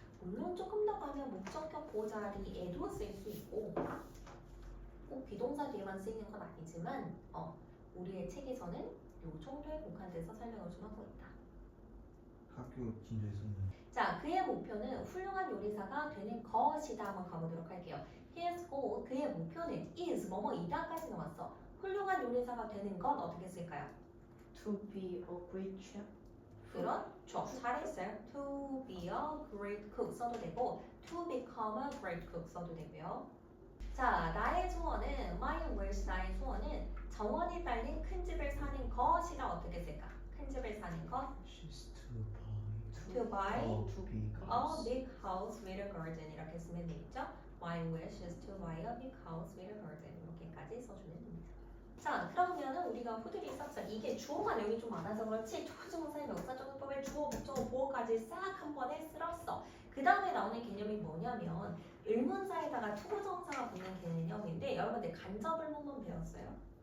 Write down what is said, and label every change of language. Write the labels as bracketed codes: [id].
[ko] 물론 조금 더 가면 목적격 보호 자리에도 쓸 수 있고 꼭 비동사 뒤에만 쓰이는 건 아니지만 우리의 책에서는 요 정도에 국한돼서 설명을 좀 하고 있다. 학교 진도에서는 자, 그의 목표는 훌륭한 요리사가 되는 것이다. 한번 가보도록 할게요. His goal, 그의 목표는 is 뭐뭐이다까지 나왔어. 훌륭한 요리사가 되는 건 어떻게 쓸까요? [en] To be a great chef. [ko] 그렇죠. 잘했어요. [en] To be a great cook 써도 되고 to become a great cook 써도 되고요. [ko] 자, 나의 소원은 my wish, 나의 소원은 정원이 딸린 큰 집을 사는 것이라 어떻게 쓸까? 큰 집을 사는 것 [en] she's to buy to be a big house with a garden [ko] 이렇게 쓰면 되겠죠? [en] My wish is to buy a big house with a garden [ko] 이렇게까지 써주면 됩니다. 자, 그러면은 우리가 후들이 싹싹 이게 주어가 내용이 좀 많아서 그렇지 투부정사의 명사적 용법에 주어, 목적어, 보어까지 싹 한 번에 쓸었어. 그 다음에 나오는 개념이 뭐냐면 의문사에다가 투부정사가 붙는 개념인데 여러분들 간접을문문 배웠어요?